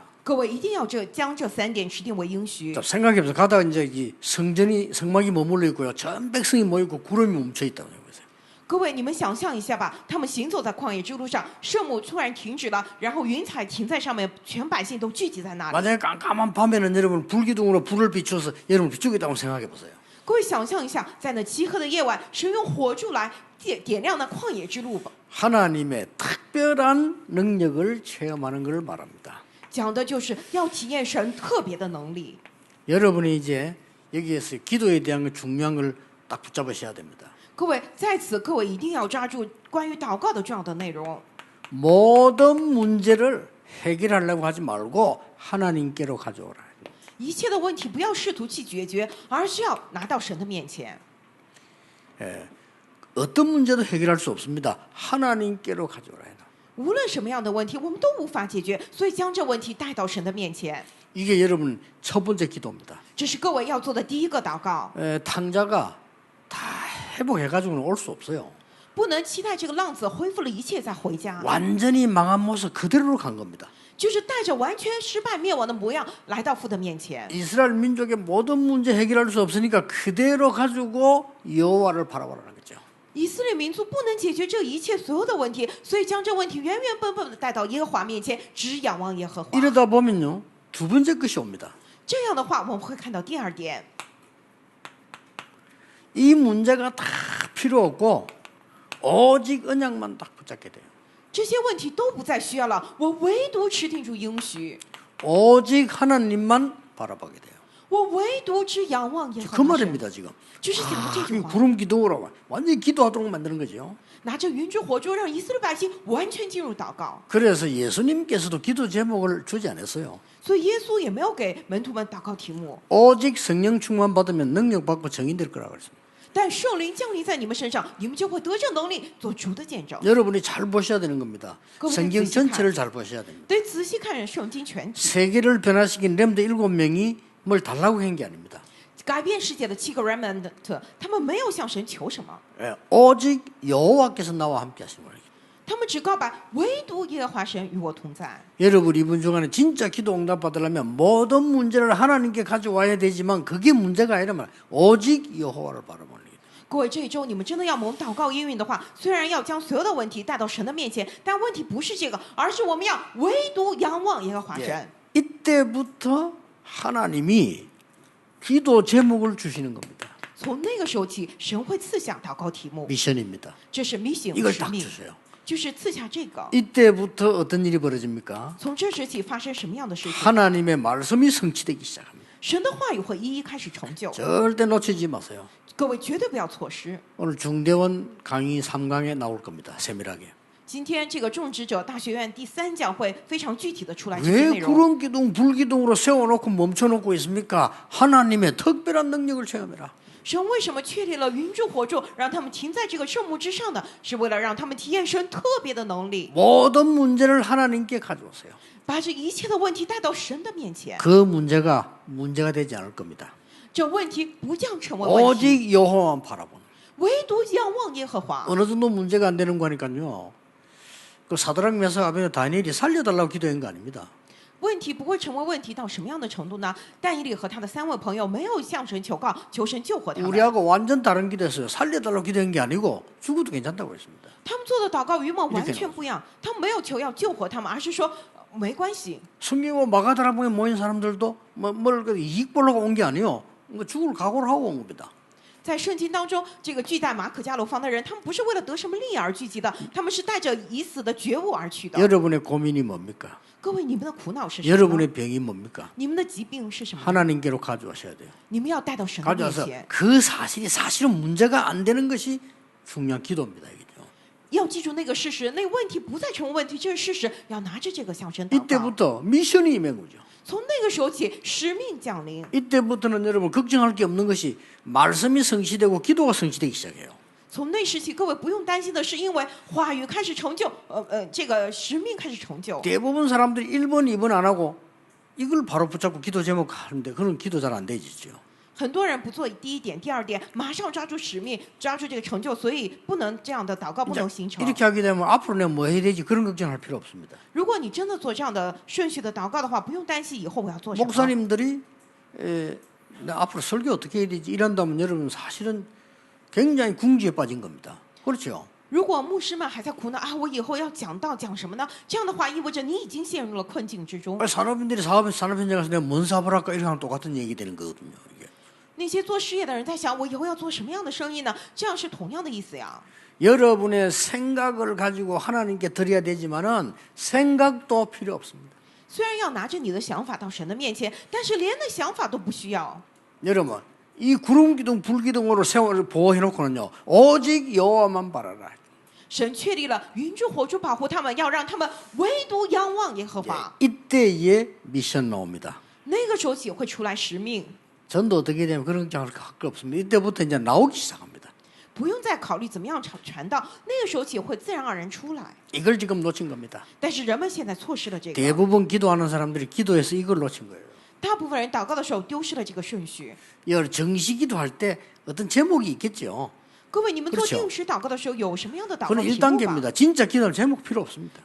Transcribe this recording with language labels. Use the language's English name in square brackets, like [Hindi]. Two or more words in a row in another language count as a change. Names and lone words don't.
[Chinese] 各位一定要将这3点指定为应许。 [Korean] 자, 생각해보세요. 가다가 이제 이 성막이 머물러 있고요. 전 백성이 모이고 구름이 멈춰 있다고 해보세요. [Chinese] 各位，你们想象一下吧，他们行走在旷野之路上，圣母突然停止了，然后云彩停在上面，全百姓都聚集在那里。 [Korean] 만약에 깜깜한 밤에는 여러분 불기둥으로 불을 비추어서 여러분 비추겠다고 생각해보세요. [Chinese] 各位想象一下，在那漆黑的夜晚，神用火柱来点亮那旷野之路吧。 [Korean] 하나님의 특별한 능력을 체험하는 것을 말합니다. [Chinese] 讲的就是要体验神特别的能力。 [Korean] 여러분이 이제 여기에서 기도에 대한 중요한 걸 딱 붙잡으셔야 됩니다. [Chinese] 各位在此，各位一定要抓住关于祷告的重要的内容。 [Korean] 모든 문제를 해결하려고 하지 말고 하나님께로 가져오라. [Chinese] 一切的问题不要试图去解决，而是要拿到神的面前。 [Korean] 어떤 문제도 해결할 수 없습니다. 하나님께로 가져오라. [Chinese] 无论什么样的问题，我们都无法解决，所以将这问题带到神的面前。 [Korean] 이게 여러분 첫 번째 기도입니다. [Chinese] 这是各位要做的第一个祷告。 [Korean] 탕자가 다 회복해가지고는 올 수 없어요. [Chinese] 不能期待这个浪子恢复了一切再回家， [Korean] 완전히 망한 모습 그대로로 간 겁니다. [Chinese] 就是带着完全失败灭亡的模样来到父的面前。 [Korean] 이스라엘 민족의 모든 문제 해결할 수 없으니까 그대로 가지고 여호와를 바라보라는 거죠. [Chinese] 以色列民族不能解决这一切所有的问题，所以将这问题原原本本的带到耶和华面前，只仰望耶和华。 [Korean] 이러다 보면요 두 번째 것이 옵니다. [Chinese] 这样的话，我们会看到第二点， [Korean] 이 문제가 다 필요 없고 오직 언약만 딱 붙잡게 돼요. [Chinese] 这些问题都不再需要了，我唯独持定住应许， [Korean] 오직 하나님만 바라보게 돼요. [Chinese] 我唯独只仰望耶和 [Korean] 그 [Chinese] 华神。 [Korean] 말입니다 지금. [Chinese] 就是讲的这句 [Korean] 이 [Chinese] 话， [Korean] 구름 기둥으로 완전히 기도하도록 만드는 거죠. [Chinese] 拿着云之火柱，让以色列百姓完全进入祷告。 [Korean] 그래서 예수님께서도 기도 제목을 주지 않았어요. [Chinese] 所以耶稣也没有给门徒们祷告题目， [Korean] 오직 성령 충만 받으면 능력 받고 정인될 거라고 했습니다. [Chinese] 但圣灵降临在你们身上，你们就会得着能力做主的见证。 [Korean] 여러분이 잘 보셔야 되는 겁니다. 그럼 성경 그 전체를 잘 보셔야 됩니다. [Chinese] 得仔细看圣经全体， [Korean] 세계를 변화시킨 렘드 7명이 뭘 달라고 한 게 아닙니다. [Chinese] 改变世界的7个 remnant，他们没有向神求什么， [Korean] 오직 여호와께서 나와 함께 하신 거예요. [Chinese] 他们只告白唯独耶和华神与我同在。 [Korean] 여러분 이번 주간에 진짜 기도 응답 받으려면 모든 문제를 하나님께 가져와야 되지만 그게 문제가 아니라면 오직 여호와를 바라보는 거예요. [Chinese] 各位，这一周你们真的要蒙祷告应允的话，虽然要将所有的问题带到神的面前，但问题不是这个，而是我们要唯独仰望耶和华神。 [Korean] 이때부터 하나님이 기도 제목을 주시는 겁니다. [Chinese] 从那个时候起，神会赐下祷告题目， [Korean] 미션입니다. [Chinese] 这是 mission [Korean] 이걸 [Chinese] 使 [Korean] 딱 [Chinese] 命， [Korean] 주세요. [Chinese] 就是赐下这个。 [Korean] 이때부터 어떤 일이 벌어집니까? [Chinese] 从这时起发生什么样的事情？ [Korean] 하나님의 말씀이 성취되기 시작합니다. [Chinese] 神的话语会一一开始成就， [Korean] 절대 놓치지 마세요. [Chinese] 各位绝对不要错失。 [Korean] 오늘 중대원 강의 3강에 나올 겁니다. 세밀하게. [Chinese] 今天这个种植者大学院第3讲会非常具体的出来这些 [Korean] 왜 [Chinese] 内容。 [Korean] 구름 기둥 불기둥으로 세워놓고 멈춰놓고 있습니까? 하나님의 특별한 능력을 체험해라. [Chinese] 神为什么确立了云柱火柱，让他们停在这个圣幕之上呢？是为了让他们体验神特别的能力， [Korean] 모든 문제를 하나님께 가져오세요. [Chinese] 把这一切的问题带到神的面前。 [Korean] 그 문제가 되지 않을 겁니다. [Chinese] 这问题不将成为问题， [Korean] 오직 여호와만 바라보는. [Chinese] 唯独仰望耶和华。 [Korean] 어느 정도 문제가 안 되는 거니까요. 그 사드락 메삭 아벤노 다니엘이 살려달라고 기도한 거 아닙니다. [Chinese] 问题不会成为问题到什么样的程度呢？但以理和他的3位朋友没有向神求告，求神救活他们。 [Korean] 우리하고 완전 다른 기도했어요. 살려달라고 기도한 게 아니고 죽어도 괜찮다고 했습니다. [Chinese] 他们做的祷告与我们完全不一样，他们没有求要救活他们，而是说没关系。 [Korean] 성경과 마가다락방에 모인 사람들도 뭘 이익 보려고 온 게 아니에요. 죽을 각오를 하고 온 겁니다. [Chinese] 在圣经当中，这个聚在马可加楼房的人，他们不是为了得什么利益而聚集的，他们是带着已死的觉悟而去的。 [Korean] 여러분의 고민이 뭡니까? [Chinese] 各位，你们的苦恼是什么呢？ [Korean] 여러분의 병이 뭡니까? [Chinese] 你们的疾病是什么呢？ [Korean] 하나님께로 가져오셔야 돼요. [Chinese] 你们要带到神的面 [Korean] 가져와서 [Chinese] 前， [Korean] 그 사실이 사실은 문제가 안 되는 것이 중요한 기도입니다. 이게죠. [Chinese] 要记住那个事实，那个问题不再成为问题，这是事实，要拿着这个向神祷告。 [Korean] 이때부터 미션이 임한 거죠. [Chinese] 从那个时候起，使命降临。 [Korean] 이때부터는 여러분 걱정할 게 없는 것이 말씀이 성취되고 기도가 성취되기 시작해요. [Chinese] 从那时起，各位不用担心的是，因为话语开始成就，这个使命开始成就。 [Korean] 대부분 사람들이 1번, 2번 안 하고 이걸 바로 붙잡고 기도 제목 하는데 그런 기도 잘 안 되지죠. [Chinese] 很多人不做第一点、第二点，马上抓住使命，抓住这个成就，所以不能这样的祷告不能形成。 [Korean] 이렇게 하게 되면 앞으로 내가 뭐 해야 되지 그런 걱정할 필요 없습니다. [Chinese] 如果你真的做这样的顺序的祷告的话，不用担心以后我要做什么。 [Korean] 목사님들이 나 앞으로 설교 어떻게 해야 되지 이런다면 여러분 사실은 굉장히 궁지에 빠진 겁니다. 그렇죠? [Chinese] 如果牧师们还在苦恼啊，我以后要讲道讲什么呢？这样的话意味着你已经陷入了困境之中。 [Korean] 산업인들이 산업 현장에 가서 내가 뭔 사업을 할까 이런 똑같은 얘기 되는 거거든요. 이게. [Chinese] 那些做事业的人在想，我以后要做什么样的生意呢？这样是同样的意思呀。 [Korean] 여러분의 생각을 가지고 하나님께 드려야 되지만은 생각도 필요 없습니다. [Chinese] 虽然要拿着你的想法到神的面前，但是连那想法都不需要。 [Korean] 여러분 이 구름 기둥 불 기둥으로 세월을 보호해 놓고는요 오직 여호와만 바라라. [Chinese] 神确立了云柱火柱保护他们，要让他们唯独仰望耶和华。 [Korean] 이때에 미션 나옵니다. [Chinese] 那个时候起会出来使命， [Korean] 전도 어떻게 되면 그런 게 할 거 없습니다. 이때부터 이제 나오기 시작합니다. [Chinese] 不用再考虑怎么样传道，那个时候起会自然而然出来。 [Korean] 이걸 지금 놓친 겁니다. [Chinese] 但是人们现在错失了这个， [Korean] 대부분 기도하는 사람들이 기도해서 이걸 놓친 거예요. [Chinese] 大部分人祷告的时候丢失了这个顺序。 [Korean] 여러 정시 기도할 때 어떤 제목이 있겠죠. [Chinese] 各位，你们做 [Korean] 그렇죠 [Chinese] 定时祷告的时候有什么样的祷告 [Korean] 그건 [Chinese] 题目吧？ [Korean] 1단계입니다. 진짜 기도할 제목 필요 없습니다.